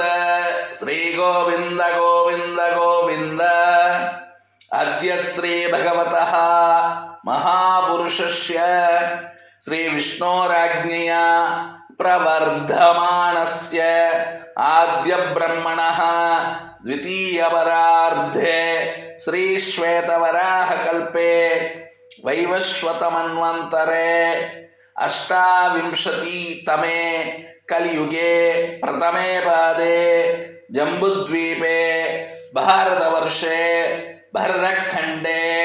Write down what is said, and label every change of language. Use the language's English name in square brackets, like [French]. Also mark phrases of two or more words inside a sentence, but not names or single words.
[Sanskrit] ஸ்ரீ கோவிந்த கோவிந்த கோவிந்த. अद्य श्री भगवतः महापुरुषस्य श्री विष्णोराज्ञया प्रवर्तमानस्य आद्य ब्रह्मणः द्वितीयपरार्धे श्रीश्वेतवराहकल्पे वैवस्वतमन्वन्तरे अष्टाविंशतितमे कलियुगे प्रथमे पादे जम्बुद्वीपे भारतवर्षे भरतखण्डे